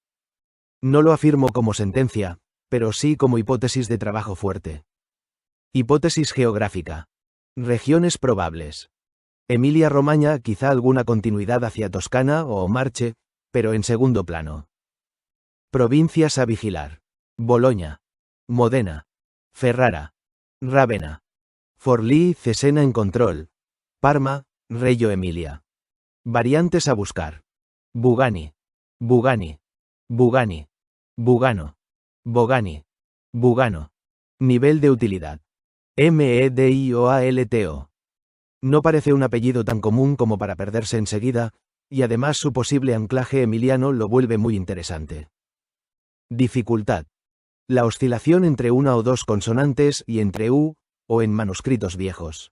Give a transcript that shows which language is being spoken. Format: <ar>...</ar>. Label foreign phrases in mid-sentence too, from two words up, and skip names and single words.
<es>No lo afirmo como sentencia, pero sí como hipótesis de trabajo fuerte. Hipótesis geográfica. Regiones probables. Emilia-Romagna, quizá alguna continuidad hacia Toscana o Marche, pero en segundo plano. Provincias a vigilar. Bologna. Modena. Ferrara. Rávena. Forlì, Cesena en control. Parma, Reggio Emilia. Variantes a buscar. Bugani. Bugani. Bugani. Bugano. Bogani. Bugano. Nivel de utilidad. Medioalto. No parece un apellido tan común como para perderse enseguida, y además su posible anclaje emiliano lo vuelve muy interesante. Dificultad. La oscilación entre una o dos consonantes y entre u, o en manuscritos viejos.</es>